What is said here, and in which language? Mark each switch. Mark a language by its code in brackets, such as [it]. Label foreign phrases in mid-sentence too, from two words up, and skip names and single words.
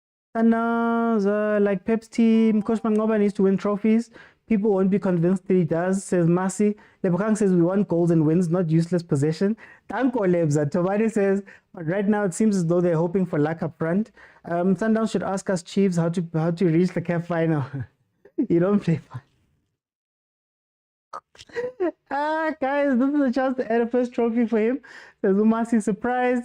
[en] Sundowns, like Pep's team, Coach Mangoba needs to win trophies. People won't be convinced that he does, says Masi. Lebukang says we want goals and wins, not useless possession. Tanko Lebza. Tobani says, but right now it seems as though they're hoping for luck up front. Sundowns should ask us Chiefs how to reach the CAF final. You don't play fun. Guys, this is a chance to add a first trophy for him. Says Umasi, surprise.